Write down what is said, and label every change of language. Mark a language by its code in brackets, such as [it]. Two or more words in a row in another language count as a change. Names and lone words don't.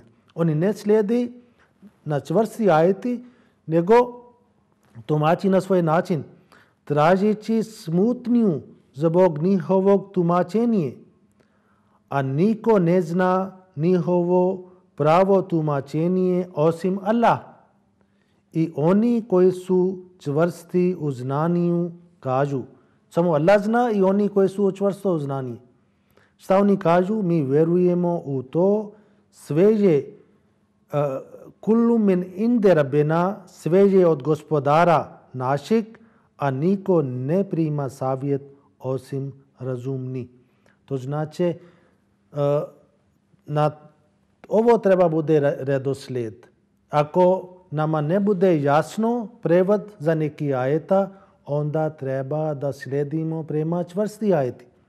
[bs] Oni ne slijede na čvrsti ajeti, nego tumači na svoj način, tražeći smutnju zbog njihovog tumačenja, a niko ne zna njihovo pravo tumačenje osim Allah. I oni koji su čvrsti u znanju kažu, samo Allah zna i oni koji su čvrsto u znanju. Šta oni kažu? Mi vjerujemo u to, sve je [ar] كل من عند ربنا, [bs] sve je od gospodara našeg, a niko ne prima savjet osim razumni. To znači, na ovo treba bude redoslijed. Ako nama ne bude jasno prevod za neki ajeta, onda treba da slijedimo prema čvrsti ajeti.